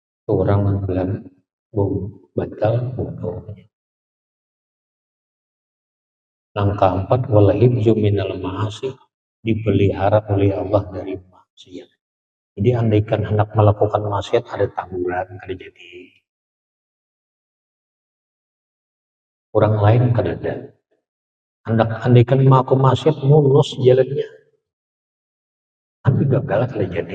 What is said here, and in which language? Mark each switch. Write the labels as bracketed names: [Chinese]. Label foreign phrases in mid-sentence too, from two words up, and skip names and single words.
[Indonesian] orang bilang batal wudu. Langkah 4, [Arabic] والحفظ من المعاصي, [Indonesian] dipelihara oleh Allah dari maksiat. Jadi andaikan hendak melakukan maksiat ada taburan kada jadi. Orang lain kada ada. Andaikan mau maksiat mulus jalannya, tapi gagal kada jadi.